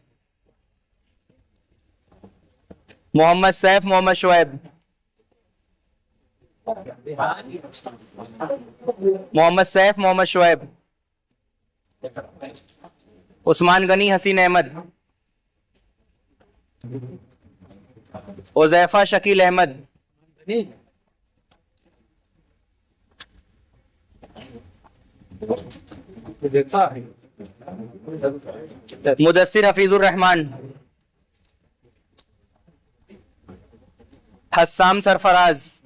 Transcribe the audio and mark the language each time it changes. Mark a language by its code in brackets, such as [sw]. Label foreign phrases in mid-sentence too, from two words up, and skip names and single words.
[ur] محمد سیف محمد شعیب، محمد سیف محمد شعیب، عثمان غنی حسین احمد، उज़ैफा शकील अहमद, मुदस्सिर हफीजुर रहमान, हस्साम सरफराज,